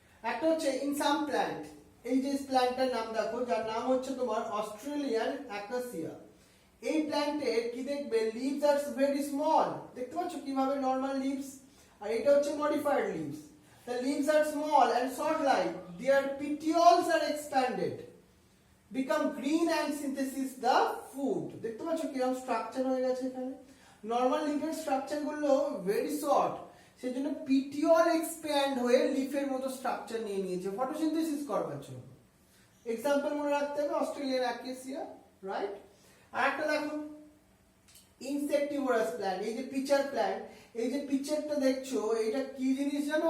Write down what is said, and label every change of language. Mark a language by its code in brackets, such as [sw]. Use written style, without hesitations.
[bn] একটা হচ্ছে in some plant, এই যে প্ল্যান্টটার নাম দেখো, যার নাম হচ্ছে তোমার অস্ট্রেলিয়ান অ্যাকাসিয়া। এই প্ল্যান্টের কি দেখবে, [en] leaves are very small, [bn] দেখতে পাচ্ছ কিভাবে নরমাল লিভস, আর এটা হচ্ছে modified leaves. [en] The leaves are small and short like, there petioles are expanded, become green and synthesis the food। [bn] দেখতে পাচ্ছ কিরকম স্ট্রাকচার হয়ে গেছে এখানে। নরমাল লিফের স্ট্রাকচার গুলো ভেরি শর্ট, সেজন্য পিটিওল এক্সপ্যান্ড হয়ে লিফের মতো স্ট্রাকচার নিয়ে নিয়েছে ফটোসিনথেসিস করবার জন্য। এক্সাম্পল মনে রাখতে হবে অস্ট্রেলিয়ান অ্যাকাসিয়া, রাইট? আর একটা দেখো ইনসেক্টিভোরাস প্ল্যান্ট, এই যে পিচার প্ল্যান্ট, এই যে পিচারটা দেখছো, এটা কি জিনিস জানো?